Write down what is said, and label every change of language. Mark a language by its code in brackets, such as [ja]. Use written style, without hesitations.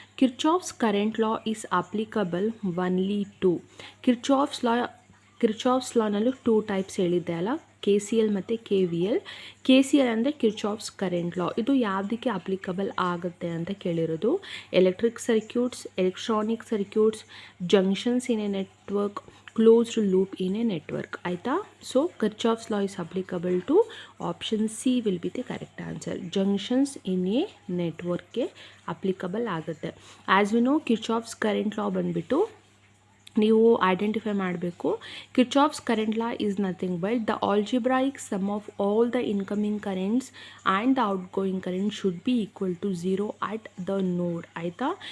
[en] Kirchhoff's current law is applicable only to, [kn] Kirchhoff's ಲಾನಲ್ಲೂ 2 types ಹೇಳಿದ್ದೆ ಅಲ್ಲ, K C L ಮತ್ತು K V L. K C L ಅಂದರೆ Kirchhoff's current law, ಇದು ಯಾವುದಕ್ಕೆ applicable ಆಗುತ್ತೆ ಅಂತ ಕೇಳಿರೋದು. [en] Electric circuits, electronic circuits, junctions in a network, closed loop in a network ಆಯಿತಾ. So Kirchhoff's law is applicable to option C will be the correct answer. [kn] Junctions in a ನೆಟ್ವರ್ಕ್ಗೆ applicable ಆಗುತ್ತೆ. [en] as we know [kn] Kirchhoff's current law ಬಂದುಬಿಟ್ಟು ನೀವು identify ಮಾಡಬೇಕು. [en] Kirchhoff's current law is nothing but the algebraic sum of all the incoming currents and the outgoing current should be equal to 0 at the node ಆಯಿತಾ.